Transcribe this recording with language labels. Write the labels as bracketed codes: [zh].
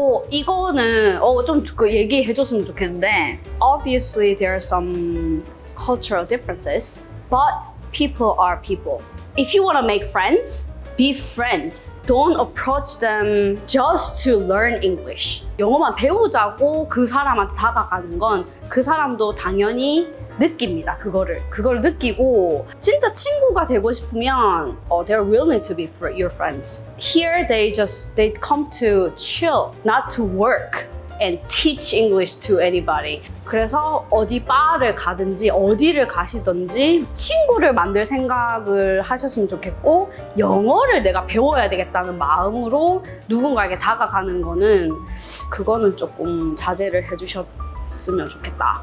[ko] 이거는 좀 그 얘기해줬으면 좋겠는데 [en] Obviously there are some cultural differences, but people are people. If you want to make friends, be friends. Don't approach them just to learn English. [ko] 영어만 배우자고 그 사람한테 다가가는 건 그 사람도 당연히 느낍니다. 그거를 느끼고 진짜 친구가 되고 싶으면 [en] they're willing to be your friends. Here they come to chill, not to work and teach English to anybody. [ko] 그래서 어디 바를 가든지 어디를 가시든지 친구를 만들 생각을 하셨으면 좋겠고 영어를 내가 배워야 되겠다는 마음으로 누군가에게 다가가는 거는 그거는 조금 자제를 해주셨으면 좋겠다.